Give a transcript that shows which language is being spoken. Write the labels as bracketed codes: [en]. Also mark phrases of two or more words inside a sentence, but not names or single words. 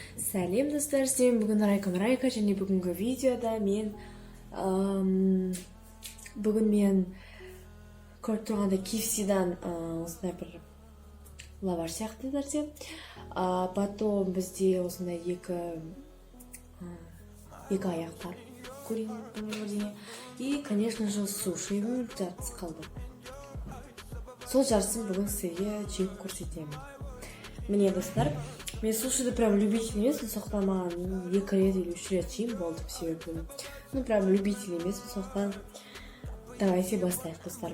[kk] Сәлем достар, сен бүгін Райка және бүгінгі видеода бүгін мен көріп тұрғанда KFC-дан осындай бір лаваш сияқты нәрсе. Потом бізде осындай екі аяқтар куриный. [ru] И, конечно же, [kk] суши жартысы қалды. Сол жартысын бүгін сізге жеп көрсетемін. Міне достар, мен сушиді [ru] прям любитель [kk] емеспін, сондықтан маған 2 рет или 3 рет жеймін болды, себебі [ru] прям любитель [kk] емеспін, сондықтан давайте бастайық достар.